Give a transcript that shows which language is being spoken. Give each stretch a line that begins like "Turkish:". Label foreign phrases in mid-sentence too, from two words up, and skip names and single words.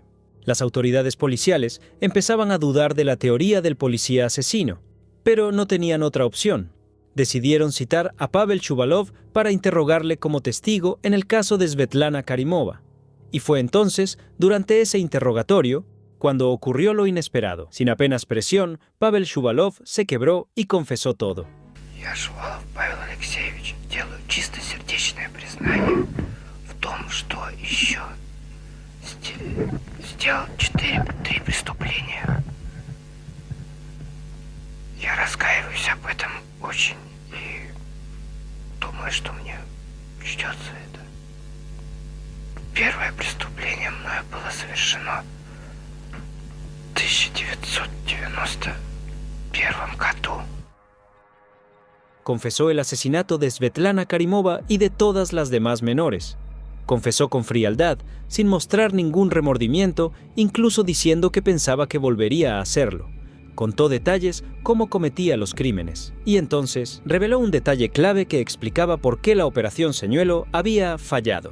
Spanish: Las autoridades policiales empezaban a dudar de la teoría del policía asesino, pero no tenían otra opción. Decidieron citar a Pavel Shuvalov para interrogarle como testigo en el caso de Svetlana Karimova. Y fue entonces, durante ese interrogatorio, cuando ocurrió lo inesperado. Sin apenas presión, Pavel Shuvalov se quebró y confesó todo.
Russian: Я, Шувалов Павел Алексеевич, делаю чистосердечное признание в том, что еще сделал 3 преступления. Я раскаиваюсь об этом очень и думаю, что мне ждется это. Первое преступление мною было совершено в 1991 году.
Spanish: Confesó el asesinato de Svetlana Karimova y de todas las demás menores. Confesó con frialdad, sin mostrar ningún remordimiento, incluso diciendo que pensaba que volvería a hacerlo. Contó detalles cómo cometía los crímenes, y entonces reveló un detalle clave que explicaba por qué la operación Señuelo había fallado.